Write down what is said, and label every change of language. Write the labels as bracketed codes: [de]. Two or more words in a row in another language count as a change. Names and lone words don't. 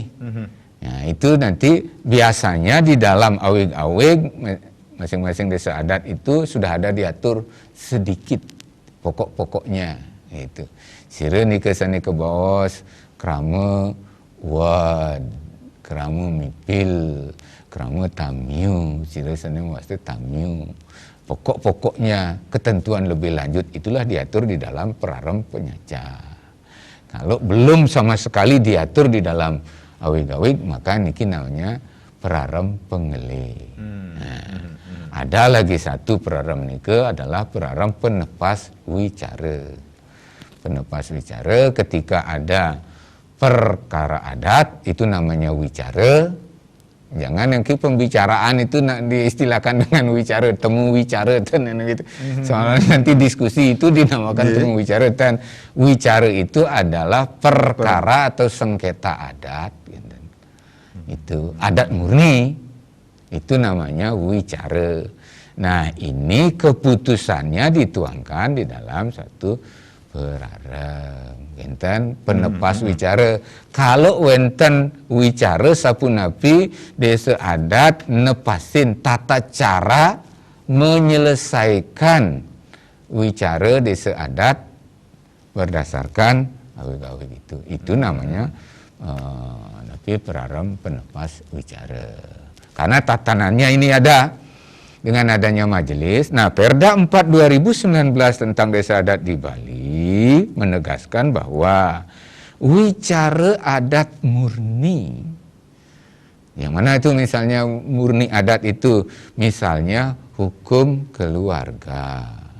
[id] Nah, itu nanti biasanya di dalam awig-awig masing-masing desa adat itu sudah ada diatur sedikit pokok-pokoknya. Itu. [ban] Sira nika sani ke baos, krama wad, krama mipil, krama tamyu, sira sani maksud tamyu. [id] Pokok-pokoknya, ketentuan lebih lanjut itulah diatur di dalam perarem penyacah. Kalau belum sama sekali diatur di dalam awig-awig, maka niki namanya perarem pengele. Ada lagi satu perarem nika adalah perarem penepas wicara. Penepas wicara ketika ada perkara adat itu namanya wicara. Jangan yang pembicaraan itu diistilahkan dengan wicara, temu wicara gitu. Soalnya nanti diskusi itu dinamakan temu wicara, dan wicara itu adalah perkara atau sengketa adat gitu. Itu adat murni. Itu namanya wicara. Nah, ini keputusannya dituangkan di dalam satu perarem. [ban] Wenten penepas wicara. [id] Kalau [ban] wenten wicara sapunapi desa adat nepasin [id] tata cara menyelesaikan wicara desa adat berdasarkan awig-awig itu. Itu namanya perarem penepas wicara. Karena tatanannya ini ada dengan adanya majelis. Nah, Perda 4 2019 tentang desa adat di Bali menegaskan bahwa wicara adat murni, yang mana itu misalnya murni adat itu misalnya hukum keluarga.